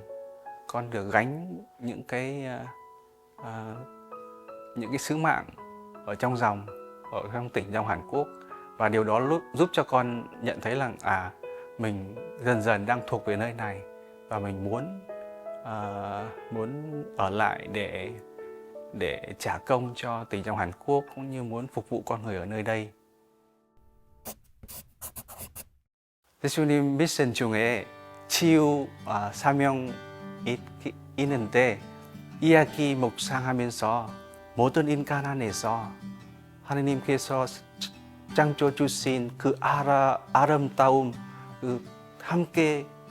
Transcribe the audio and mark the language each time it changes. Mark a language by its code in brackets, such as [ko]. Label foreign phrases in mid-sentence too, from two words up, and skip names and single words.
[vi] Con được gánh những cái sứ mạng ở trong dòng, ở trong tỉnh dòng Hàn Quốc, và điều đó giúp cho con nhận thấy rằng mình dần dần đang thuộc về nơi này và mình muốn ở lại để trả công cho tỉnh dòng Hàn Quốc cũng như muốn phục vụ con người ở nơi đây. [ko] 예수님 미션 중에 치유 사명이 있는데 이야기 묵상하면서 모든 인간 안에서 하느님께서 창조 주신 그 아름다움 함께